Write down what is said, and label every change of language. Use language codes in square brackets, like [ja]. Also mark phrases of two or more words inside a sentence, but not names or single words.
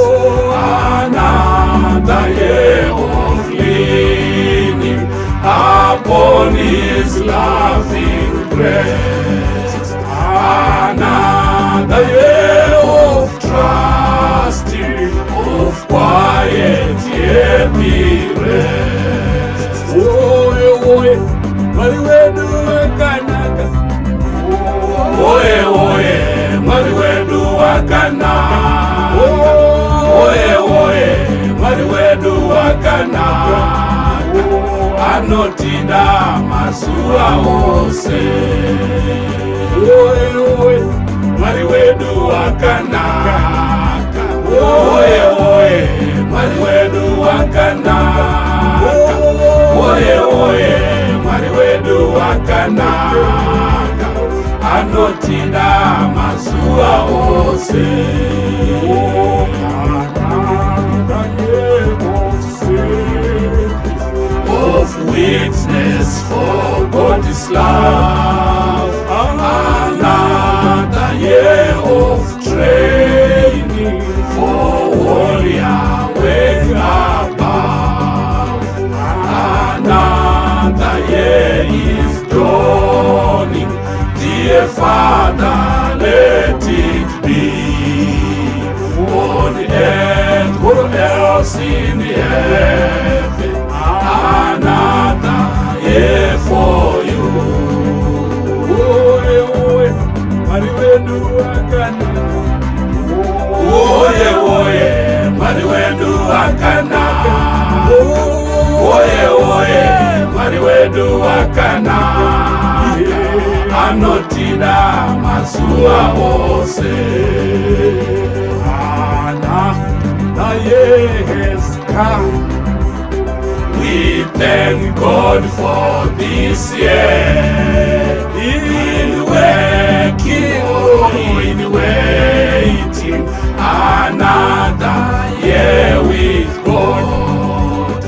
[en] Another year of leaning upon His loving grace. Another year of trusting, of quiet happy rest. [sn] Oye, oye, mariwedu wakanaka. Oye, oye, mariwedu wakanaka. Oye, oye, mariwedu wakanaka. Anotinda mazuva ose. Oye, oye, mariwedu wakanaka. Oye, oye, mariwedu wakanaka. Oye, oye, mariwedu wakanaka. Anotinda mazuva ose. [en] Of witness for God's love, another year of training for warrior way above. Another year is dawning. Dear Father, let it be on earth or else in heaven. Another year for you. [sn] Oye, oye, mariwedu wakanaka. Oye, oye, mariwedu wakanaka. Oye, oye, mariwedu wakanaka. Anotinda mazuva ose. [en] The year has come. We thank God for this year. In working or in waiting, another year with God.